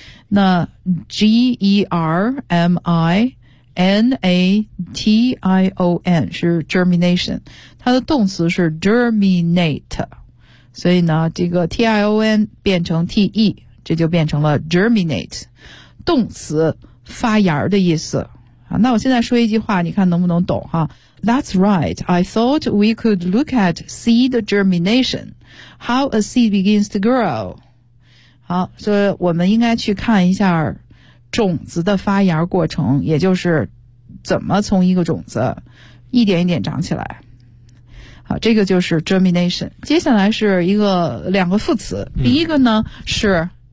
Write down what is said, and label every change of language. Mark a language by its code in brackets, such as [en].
[zh] 那 germination 是 germination， 它的动词是 germinate， 所以呢这个 t-i-o-n 变成 t-e， 这就变成了 germinate， 动词发芽的意思。好，那我现在说一句话你看能不能懂哈。 [en] That's right, I thought we could look at seed germination, how a seed begins to grow. [zh] 好，所以我们应该去看一下种子的发芽过程，也就是怎么从一个种子一点一点长起来。好，这个就是 germination。接下来是一个两个副词，第一个呢是